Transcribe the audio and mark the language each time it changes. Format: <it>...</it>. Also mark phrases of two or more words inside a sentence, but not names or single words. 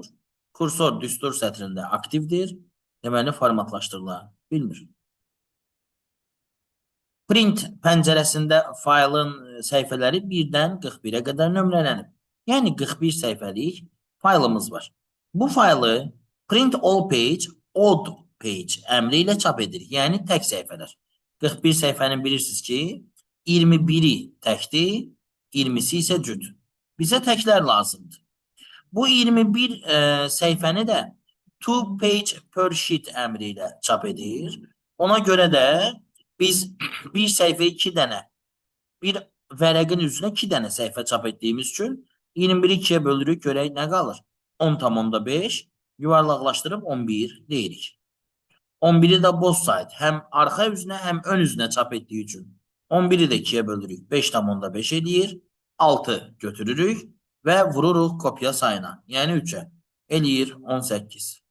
<az>Kursor düstur sətrində aktivdir. Deməli, formatlaşdırıla bilmir. Print pəncərəsində faylın səhifələri 1-dən 41-ə qədər nömrələnib. Yəni 41 səhifəlik faylımız var. Bu faylı</az> <en>print all page, odd page</en> <az>əmri ilə çap edir. Yəni tək səhifələr. 41 səhifənin bilirsiniz ki, 21-i təkdir, 20-si isə cüt. Bizə təklər lazımdır. Bu 21 səhifəni də</az> <en>to page per sheet</en> <az>əmri ilə çap edir. Ona görə də biz bir səhifə 2 dənə, bir vərəqin üzrə 2 dənə səhifə çap etdiyimiz üçün 21-i 2-yə bölürük, görək nə qalır? 10,5 yuvarlaqlaşdırıb 11 deyirik. 11-i də</az> <en>both side,</en> <az>həm arxa üzünə, həm ön üzünə çap etdiyi üçün 11-i də 2-yə bölürük, 5,5 eləyir, 6 götürürük və vururuq kopya sayına, yəni 3-ə, eləyir 18.</az>